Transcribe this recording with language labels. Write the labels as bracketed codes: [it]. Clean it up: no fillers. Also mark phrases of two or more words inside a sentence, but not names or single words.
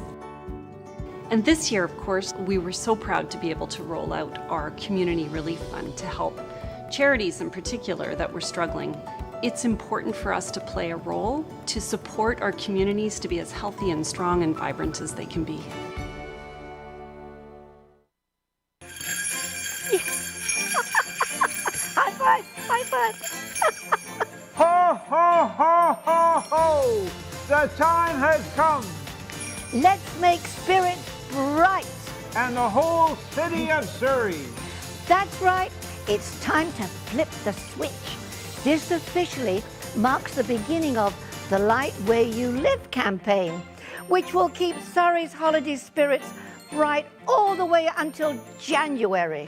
[en] And this year, of course, we were so proud to be able to roll out our Community Relief Fund to help charities in particular that were struggling. It's important for us to play a role to support our communities to be as healthy and strong and vibrant as they can be. High five, high five. Ho, ho, ho, ho, ho! The time has come. Let's make spirits bright. And the whole city of Surrey. That's right. It's time to flip the switch. This officially marks the beginning of the Light Where You Live campaign, which will keep Surrey's holiday spirits bright all the way until January.